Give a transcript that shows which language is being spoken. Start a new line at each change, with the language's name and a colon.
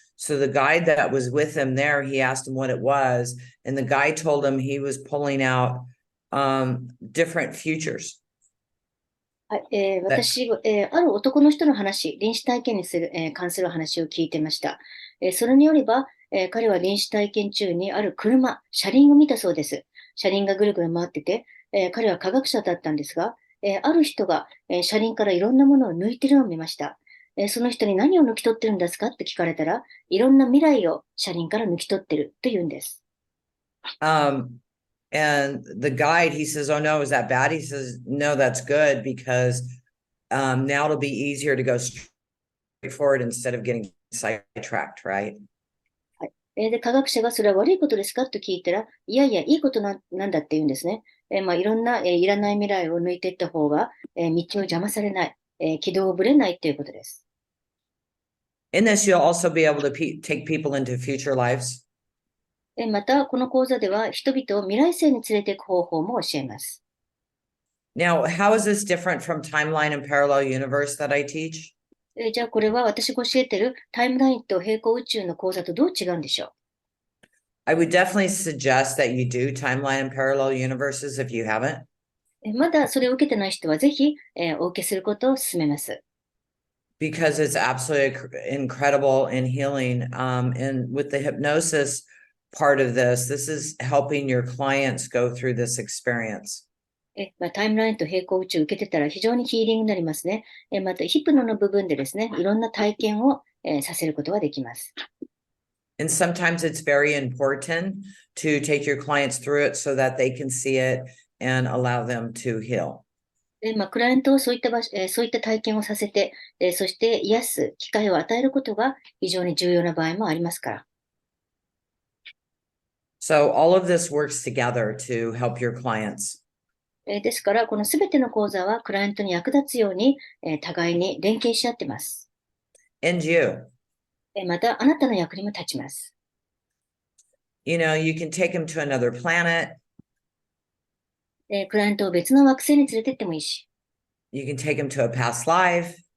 English: So the guide that was with him there, he asked him what it was. And the guy told him he was pulling out different futures.
Japanese: はい、私、ある男の人の話、臨死体験に関する話を聞いてました。それによれば、彼は臨死体験中にある車輪を見たそうです。車輪がぐるぐる回ってて、彼は科学者だったんですが、ある人が、車輪からいろんなものを抜いてるのを見ました。その人に何を抜き取ってるんですかって聞かれたら、いろんな未来を車輪から抜き取ってると言うんです。
English: And the guide, he says, "Oh no, is that bad?" He says, "No, that's good because now it'll be easier to go straight forward instead of getting sidetracked, right?"
Japanese: はい。で、科学者がそれは悪いことですかと聞いたら、いやいや、いいことなんだって言うんですね。いろんな、いらない未来を抜いていった方が、道を邪魔されない、軌道をぶれないということです。
English: In this, you'll also be able to take people into future lives.
Japanese: また、この講座では人々を未来世に連れていく方法も教えます。
English: Now, how is this different from timeline and parallel universe that I teach?
Japanese: じゃあ、これは私が教えているタイムラインと平行宇宙の講座とどう違うんでしょう？
English: I would definitely suggest that you do timeline and parallel universes if you haven't.
Japanese: まだそれを受けてない人はぜひ、お受けすることを勧めます。
English: Because it's absolutely incredible and healing. And with the hypnosis part of this, this is helping your clients go through this experience.
Japanese: タイムラインと平行宇宙を受けてたら非常にヒーリングになりますね。また、ヒプノの部分でですね、いろんな体験を、させることができます。
English: And sometimes it's very important to take your clients through it so that they can see it and allow them to heal.
Japanese: クライアントをそういったそういった体験をさせて、そして癒す機会を与えることが非常に重要な場合もありますから。
English: So all of this works together to help your clients.
Japanese: ですから、このすべての講座はクライアントに役立つように、互いに連携し合っています。
English: And you.
Japanese: また、あなたの役にも立ちます。
English: You know, you can take them to another planet.
Japanese: クライアントを別の惑星に連れてってもいいし、
English: You can take them to a past life.